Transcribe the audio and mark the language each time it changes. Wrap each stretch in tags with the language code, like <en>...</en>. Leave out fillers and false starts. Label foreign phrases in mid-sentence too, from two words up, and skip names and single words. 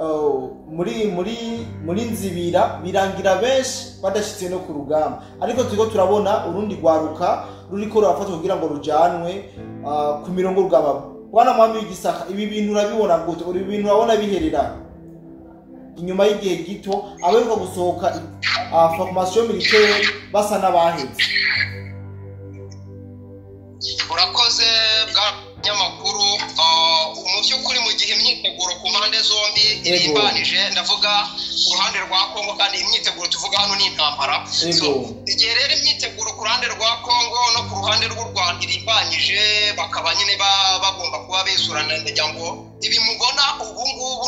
<rn>muri Nzibira birangira benshi badashitse no ku rugamba ariko turiko turabona urundi gwaruka ruriko rurafatwa kugira ngo rujanwe ku mirongo y'urugamba bwana mwami w'igisaka ibi bintu urabibona gute ibi bintu urabona biherera inyuma y'igihe gito aberuka gusohoka</rn> <fr>formation militaire</fr> <rn>basa n'abahetse</rn> <rw>urakoze bwa nyamakuru mu by'ukuri mu gihe imyiteguro ku mpande zombi irimbanije ndavuga ku ruhande rwa Kongo kandi imyiteguro tuvuga hano ni intambara igihe rero imyiteguro ku ruhande rwa Kongo no ku ruhande rw'u Rwanda irimbanyije bakaba nyine bagomba kuba besurana ndagira ngo ibi mubona ubu ngubu</rw>